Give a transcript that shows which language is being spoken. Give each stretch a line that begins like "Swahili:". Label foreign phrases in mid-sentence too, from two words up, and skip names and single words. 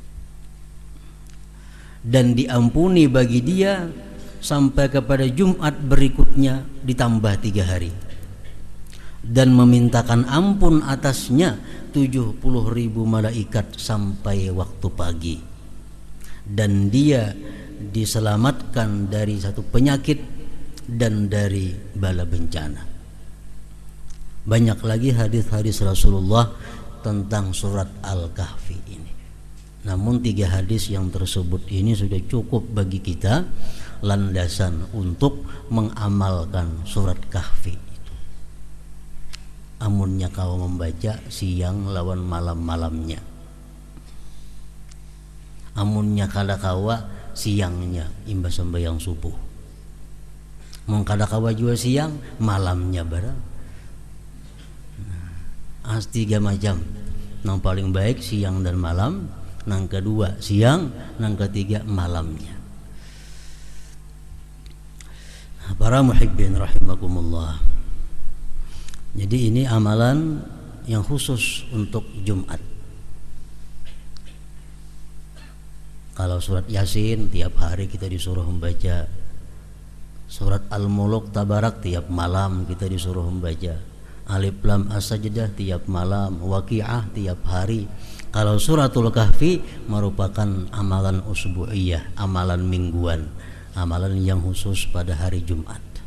Indonesian: dan diampuni bagi dia sampai kepada Jumat berikutnya ditambah 3 hari, dan memintakan ampun atasnya 70.000 malaikat sampai waktu pagi, dan dia diselamatkan dari satu penyakit dan dari bala bencana. Banyak lagi hadis-hadis Rasulullah tentang surat Al-Kahfi ini. Namun 3 hadis yang tersebut ini sudah cukup bagi kita landasan untuk mengamalkan surat Kahfi.
Banjar: Amunnya kau membaca siang lawan malam-malamnya, amunnya kada kawa siangnya imbas sembahyang subuh, mun kada kawa juga siang malamnya barang. As 3 macam, nang paling baik siang dan malam, nang kedua siang, nang ketiga malamnya.
Indonesian: Para
Arabic: محبين رحمكم الله,
Indonesian: jadi ini amalan yang khusus untuk Jumat. Kalau surat Yasin tiap hari kita disuruh membaca, surat Al-Muluk Tabarak tiap malam kita disuruh membaca, Alif Lam As-Sajdah tiap malam, Waqiah tiap hari, Kalau suratul kahfi merupakan amalan usbu'iyah, amalan mingguan, amalan yang khusus pada hari Jumat.